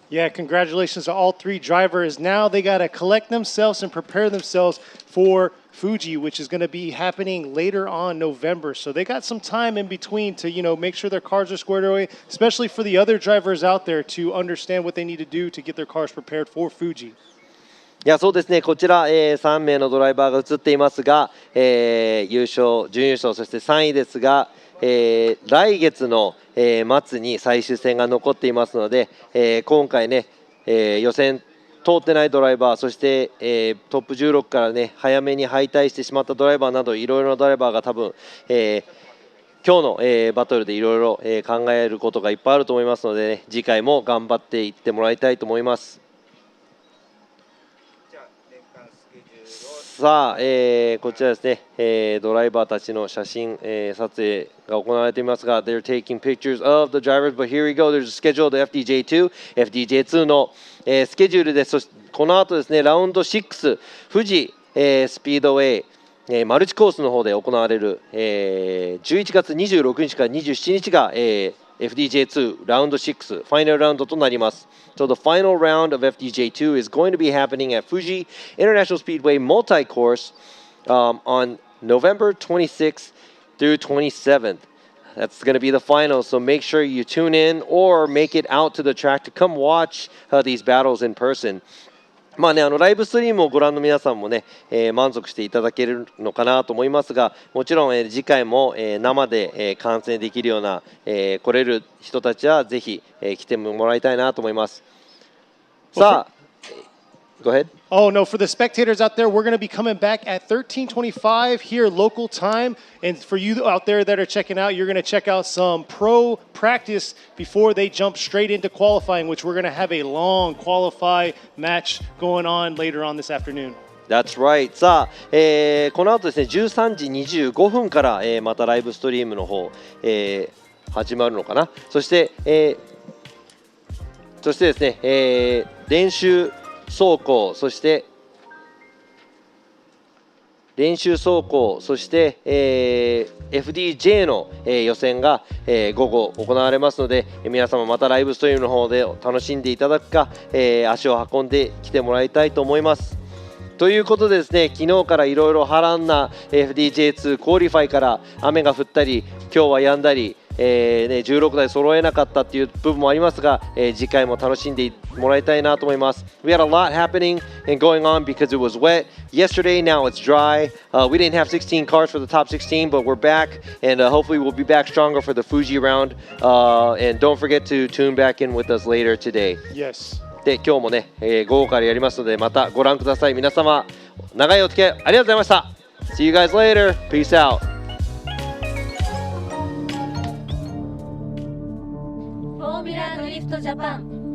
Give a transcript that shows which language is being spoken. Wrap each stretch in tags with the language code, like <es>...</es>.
<en>Yeah, congratulations to all three drivers. Now they got to collect themselves and prepare themselves for Fuji, which is going to be happening later on November. So they got some time in between to, make sure their cars are squared away, especially for the other drivers out there to understand what they need to do to get their cars prepared for Fuji.</en> <ja>いやそうですね、こちら、3名のドライバーが映っていますが、優勝、準優勝、そして3位ですが、来月の、末に最終戦が残っていますので、今回ね、予選通ってないドライバー、そして、トップ16からね早めに敗退してしまったドライバーなどいろいろなドライバーが多分、今日の、バトルでいろいろ考えることがいっぱいあると思いますので、ね、次回も頑張っていってもらいたいと思います。さあ、こちらですね、ドライバーたちの写真、撮影が行われていますが、</ja> <en>they're taking pictures of the drivers, but here we go, there's a schedule of FDJ2、</en> <ja>FDJ2 の、スケジュールです。そしてこの後ですね、ラウンド6、富士、スピードウェイ、マルチコースの方で行われる、11月26日から27日が、FDJ2 Round 6 Final Round となります。</ja> <en>So the final round of FDJ2 is going to be happening at Fuji International Speedway Multi-Course on November 26th through 27th. That's going to be the final, so make sure you tune in or make it out to the track to come watch these battles in person.</en> <ja>まあね、ライブストリームをご覧の皆さんもね、満足していただけるのかなと思いますが、もちろん、次回も、生で、観戦できるような、来れる人たちはぜひ、来てもらいたいなと思います。</ja> <en>さあ、Go ahead. Oh, no, for the spectators out there, we're going to be coming back at 13:25 here local time. And for you out there that are checking out, you're going to check out some pro practice before they jump straight into qualifying, which we're going to have a long qualify match going on later on this afternoon. That's right.</en> <ja>さあ、この後ですね、13時25分から、またライブストリームの方、始まるのかな。そして、ですね、練習走行、そして練習走行、そして、FDJ の、予選が、午後行われますので、皆様またライブストリームの方で楽しんでいただくか、足を運んできてもらいたいと思います。ということでですね、昨日からいろいろ波乱な FDJ2 クオリファイから雨が降ったり、今日は止んだり、 16台揃えなかったっていう部分もありますが、次回も楽しんでもらいたいなと思います。</ja> <en>We had a lot happening and going on because it was wet yesterday. Now it's dry. We didn't have 16 cars for the top 16, but we're back, and hopefully we'll be back stronger for the Fuji round. And don't forget to tune back in with us later today. Yes.</en> <ja>で今日もね、豪華でやりますのでまたご覧ください。皆様長いお付き合いありがとうございました。</ja> <en>See you guys later. Peace out.</en> <ja>フォーミュラドリフトジャパン。</ja>